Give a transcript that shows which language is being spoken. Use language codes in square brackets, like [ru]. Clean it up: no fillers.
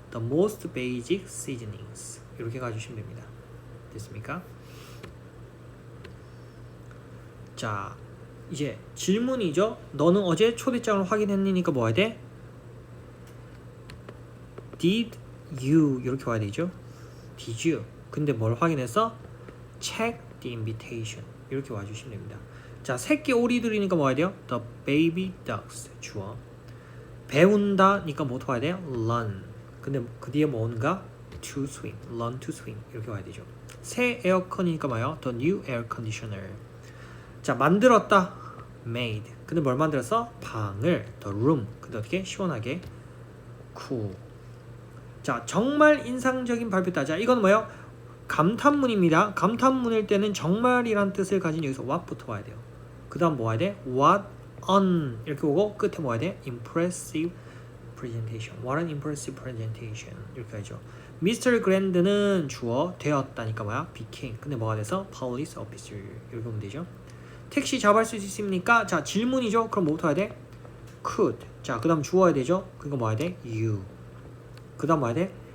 [en] the most basic seasonings. [ko] 이렇게 가주시면 됩니다. 됐습니까? 자, 이제 질문이죠. 너는 어제 초대장을 확인했니니까 뭐 해야 돼? [en] Did you [ko] 이렇게 와야 되죠. [en] Did you. [ko] 근데 뭘 확인했어? [en] Check the invitation. [ko] 이렇게 와주시면 됩니다. 자, 새끼 오리들이니까 뭐 해야 돼요? [en] The baby ducks. 주어. [ko] 배운다니까 뭐 와야 돼요? [en] Learn. [ko] 근데 그 뒤에 뭐 오는가? [en] To swim. Learn to swim. [ko] 이렇게 와야 되죠. 새 에어컨이니까 뭐예요? [en] The new air conditioner. [ko] 자, 만들었다. [en] Made. [ko] 근데 뭘 만들었어? 방을. [en] The room. [ko] 근데 어떻게? 시원하게. [en] Cool. [ko] 자, 정말 인상적인 발표다. 자, 이건 뭐예요? 감탄문입니다. 감탄문일 때는 정말이란 뜻을 가진 여기서 what부터 와야 돼요. 그 다음 뭐 와야 돼? [en] What an [ko] 이렇게 오고 끝에 뭐 와야 돼? [en] Impressive presentation. What an impressive presentation. [ko] 이렇게 하죠. Mr. Grand는 주어 되었다니까 뭐야? [en] Became. [ko] 근데 뭐가 돼서? [en] Police officer. [ko] 이렇게 보면 되죠. 택시 잡을 수 있습니까? 자, 질문이죠. 그럼 뭐부터 해야 돼? [en] Could. [ko] 자, 그 다음 주어야 되죠. 그러니까 뭐 해야 돼? [en] You. [ko] 그 다음 뭐 해야 돼?